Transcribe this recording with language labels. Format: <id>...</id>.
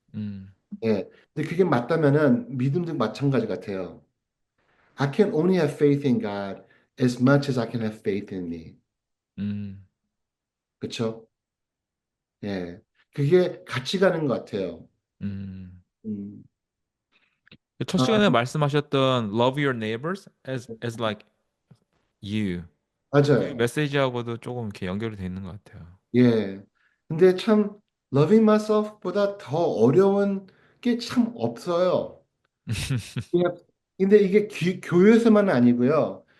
<ko>음, 예. 근데 그게 맞다면은 믿음도 마찬가지 같아요.</ko> <en>I can only have faith in God as much as I can have faith in me. 음,</en> <ko>그렇죠? 예. 그게 같이 가는 것 같아요. 음. 음. 첫 아, 시간에 말씀하셨던</ko> <en>love your neighbors as like you.</en> <ko>그 맞아요. 메시지하고도 조금 이렇게 연결이 돼 있는 것 같아요. 예. 근데 참</ko> <en>loving myself</en> <ko>보다 더 어려운 게 참 없어요. 그냥 근데 이게 교회에서만은 아니고요.</ko>